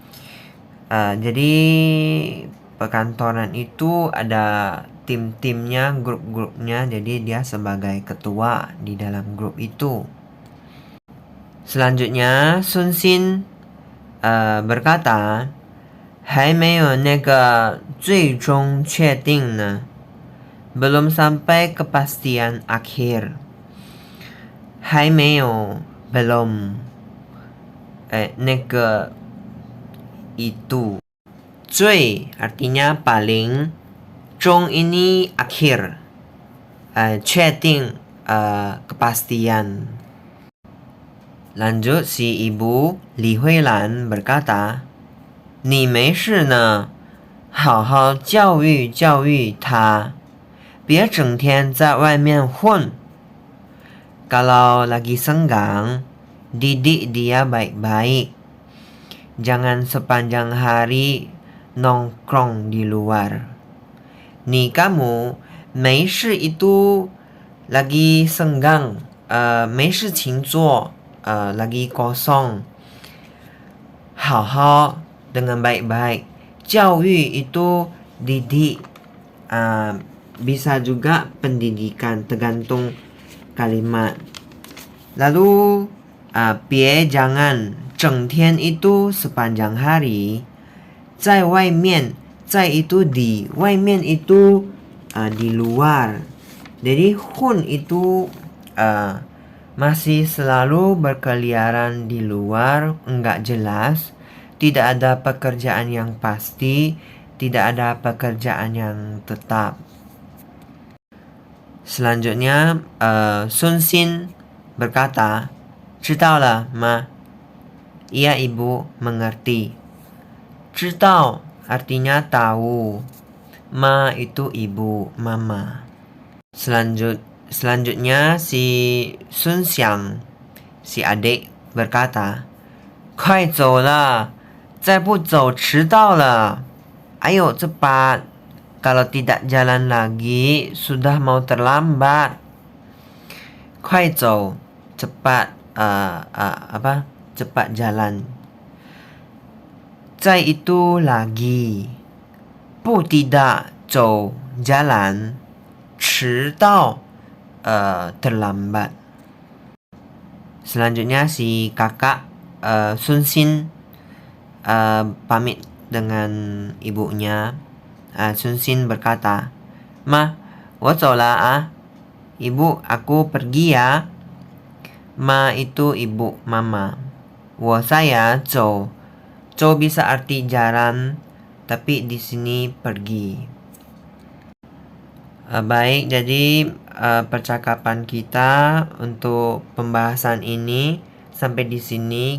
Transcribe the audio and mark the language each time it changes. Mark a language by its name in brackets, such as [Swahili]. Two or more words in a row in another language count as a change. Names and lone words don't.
[Indonesian] Jadi perkantoran itu ada tim-timnya, grup-grupnya, jadi dia sebagai ketua di dalam grup itu. Selanjutnya Sun Xin berkata, [Chinese] 还没有那个最终确定呢, [Indonesian] belum sampai kepastian akhir. [Chinese] 还没有 belum, 那个 itu. [Indonesian] 最 artinya paling, 中 ini akhir, 确定 kepastian. Lanjut si ibu Li Huilan berkata, [Chinese] 你没事呢，好好教育教育他，别整天在外面混。 [Indonesian] Kalau lagi senggang, didik dia baik-baik. Jangan sepanjang hari nongkrong di luar. Ni kamu, 没事 itu lagi senggang, [Chinese] 没事情做, [Indonesian] lagi kosong. 好好 dengan baik-baik. 教育 itu didik, bisa juga pendidikan, tergantung kalimat. Lalu 别 jangan, 整天 itu sepanjang hari. [Chinese] 在外面, 在 [Indonesian] itu di, 外面 itu di luar. Jadi hun itu masih selalu berkeliaran di luar, enggak jelas. Tidak ada pekerjaan yang pasti, tidak ada pekerjaan yang tetap. Selanjutnya Sun Xin berkata, [Chinese] 知道了吗? [Indonesian] Iya ibu, mengerti. 知道 artinya tahu. Ma itu ibu, mama. Selanjutnya si Sun Xiang, si adik berkata, [Chinese] 快走了, 再不走迟到了. [Indonesian] Ayo cepat, Kalau tidak jalan lagi, sudah mau terlambat. 快走 cepat cepat jalan. 再 itu lagi. 不 tidak 走 jalan. 迟到 terlambat. Selanjutnya si kakak Sun Xin pamit dengan ibunya. Sun Xin berkata, [Chinese] Ma, 我走了啊. [Indonesian] Ibu, aku pergi ya. Ma itu ibu, mama. 我 saya 走 bisa arti jalan, tapi di sini pergi. Baik, jadi percakapan kita untuk pembahasan ini sampai di sini.